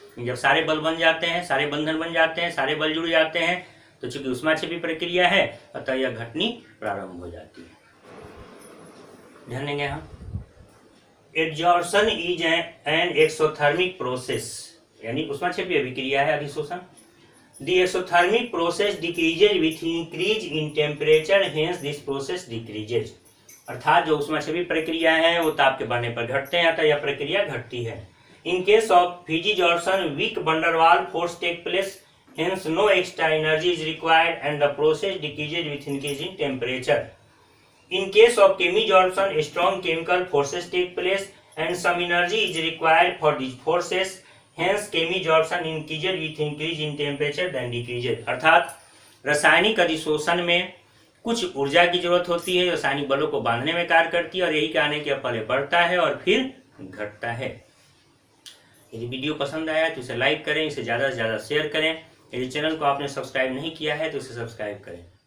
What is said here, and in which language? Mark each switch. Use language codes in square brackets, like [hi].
[hi] जब सारे बल बन जाते हैं, सारे बंधन बन जाते हैं, सारे बल जुड़ जाते हैं, तो चूंकि उष्माक्षेपी प्रक्रिया है अतः यह घटनी प्रारंभ हो जाती है। ध्यान देंगे हम, [en] adsorption is an exothermic process, [hi] यानी उष्माक्षेपी अभिक्रिया है अधिशोषण। [en] The exothermic process decreases with increase in temperature, hence this process decreases। [hi] अर्थात जो उष्माक्षेपी प्रक्रिया है वो ताप के बढ़ने पर घटते हैं, अतः यह प्रक्रिया घटती है। [en] In case of Fizy-Johnson, weak van der Waals force take place, hence no extra energy is required and the process decreases with increase in temperature। In case of Chemie-Johnson, strong chemical forces take place and some energy is required for these forces, hence Chemie-Johnson increases with increase in temperature then decreases। [hi] अर्थात रासायनिक अधिशोषण में कुछ ऊर्जा की जरूरत होती है, रासायनिक बलों को बांधने में कार्य करती है और यही कारण है कि पहले बढ़ता है और फिर घटता है। यदि वीडियो पसंद आया तो इसे लाइक करें, इसे ज़्यादा से ज़्यादा शेयर करें। यदि चैनल को आपने सब्सक्राइब नहीं किया है तो इसे सब्सक्राइब करें।